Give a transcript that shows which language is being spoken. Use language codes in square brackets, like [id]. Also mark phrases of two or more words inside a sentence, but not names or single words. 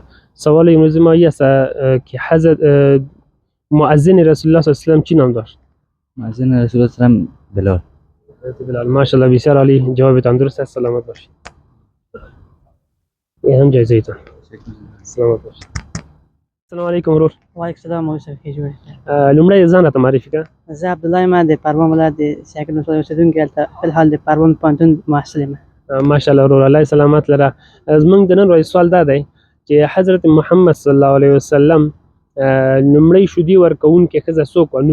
[fa] سوال امروز ما این است که حضرت مؤذن رسول الله [ar] صلی الله علیه و سلم [fa] چی نام داشت؟ مؤذن رسول الله سلام بلال. بلال. ماشاءالله بسیار عالی، جوابتان درست است. سلامت باشید. این هم جایزه ایتان. سلامت باشید. [ar] السلام علیکم ورور. وعلیکم السلام موسی کې جوړ. [ps] لومړی ځان راته معرفي کړه. زه عبدالله یم د پروان ولایت د ساکن ولسوالۍ اوسېدونکی هلته فلحال د پروان پوهنتون محصل یم. ماشاءالله ورور، الله سلامت لره. زمونږ د نن ورځې سوال دا دی چې حضرت محمد [ar] صلی الله علیه وسلم [ps] لومړی شودي ورکوونکې ښځه څوک وه؟